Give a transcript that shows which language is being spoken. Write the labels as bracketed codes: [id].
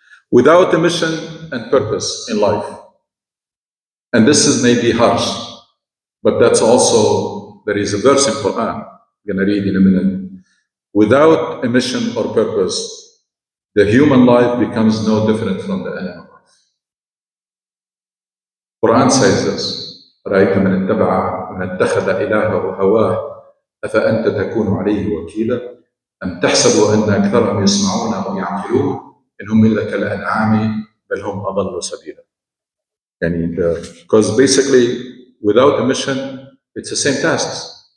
[en] Without a mission and purpose in life, and this is maybe harsh, but that's also, there is a verse in Quran, I'm going to read in a minute. Without a mission or purpose, the human life becomes no different from the animal life. Quran says this, [ar] رَأَيْتَ مَنِ اتَّخَذَ إِلَهَهُ هَوَاهُ أَفَأَنْتَ تَكُونُ عَلَيْهِ وَكِيلًا أَمْ تَحْسَبُ أَنَّ أَكْثَرَهُمْ يَسْمَعُونَ أَوْ يَعْقِلُونَ إِنْ هُمْ إِلَّا كَالْأَنْعَامِ بَلْ هُمْ أَضَلُّ سَبِيلًا. [en] Because basically, without a mission, it's the same tasks.